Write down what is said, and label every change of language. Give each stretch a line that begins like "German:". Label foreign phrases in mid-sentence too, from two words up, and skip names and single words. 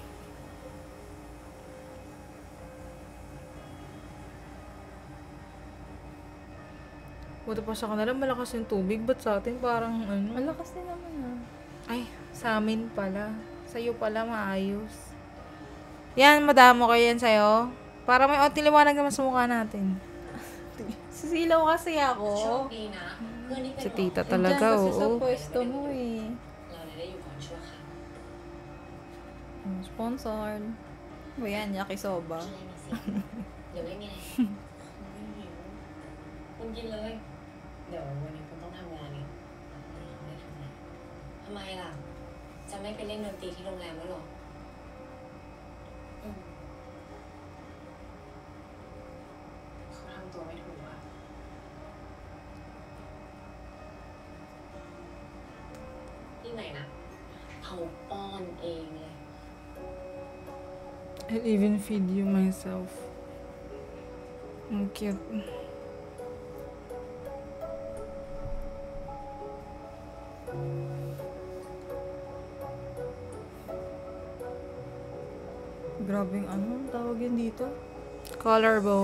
Filipino: Buti pa sa kanila, malakas yung tubig. Ba't sa atin parang ano? Malakas din naman ah. Ay, sa amin pala. Sa'yo pala maayos. Yan, madamo kayo yan sa'yo. Para may onting liwanag naman sa mukha natin. Sisilaw kasi
Thai: โช
Filipino: ako.
Thai: คดีนะเพื่อนที่เป็น
Filipino: Si
Thai: หมอ
Filipino: tita Diyan talaga, kasi sa oo. pwesto mo eh.
Thai: เราเลยได้อยู่ก่อนชั่วคราว
Filipino: Sponsored. Ba yan, yakisoba.
Thai: กินอะไรมีสิเดี๋ยวไม่มีอะไรไม่หิวคุณกินเลย เดี๋ยววันนี้คุณต้องทำงานนี่ไม่ทำงานทำไมล่ะ จะไม่ไปเล่นดนตรีที่โรงแรมแล้วหรออืมเขาทำตัวไม่ถูกอะที่ไหนนะเขาป้อนเองเลย
English: I'll even feed you myself.
Filipino: Ang cute. Grabing ano, tawag yun dito? Collarbones.